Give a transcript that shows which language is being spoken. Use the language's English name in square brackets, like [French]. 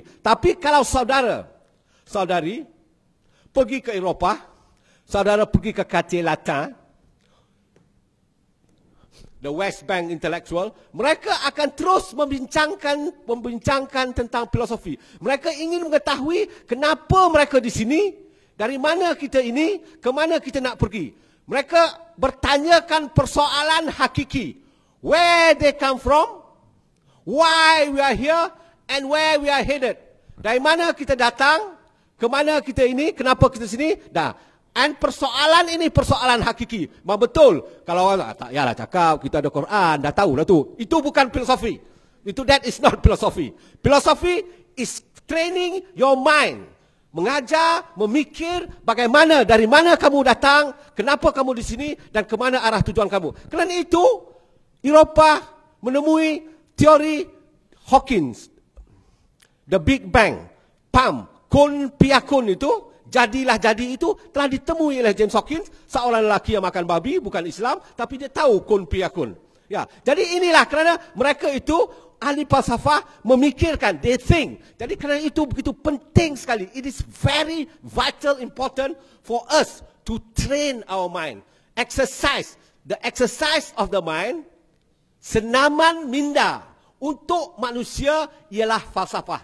[Malay] Tapi kalau saudari, pergi ke Eropah, saudara pergi ke Quartier Latin, [English] the West Bank intellectual, [Malay] mereka akan terus membincangkan tentang filosofi. Mereka ingin mengetahui kenapa mereka di sini, dari mana kita ini, ke mana kita nak pergi. Mereka bertanyakan persoalan hakiki. [English] Where they come from, why we are here, and where we are headed. [Malay] Dari mana kita datang, ke mana kita ini, kenapa kita sini, dah. Dan persoalan ini persoalan hakiki. Memang betul. Kalau orang tak yalah cakap kita ada Quran, dah tahu dah tu. Itu bukan filosofi. [English] That is not philosophy. Philosophy is training your mind. [Malay] Mengajar, memikir bagaimana, dari mana kamu datang, kenapa kamu di sini, dan ke mana arah tujuan kamu. Kerana itu, Eropah menemui teori Hawkins, the Big Bang, kun piakun itu, jadilah jadi itu telah ditemui oleh James Hawkins, seorang lelaki yang makan babi, bukan Islam, tapi dia tahu kun piakun. Ya, jadi inilah kerana mereka itu ahli falsafah memikirkan, [English] they think. [Malay] Jadi kerana itu begitu penting sekali. [English] It is very vital, important for us to train our mind. Exercise, the exercise of the mind, [Malay] senaman minda untuk manusia ialah falsafah.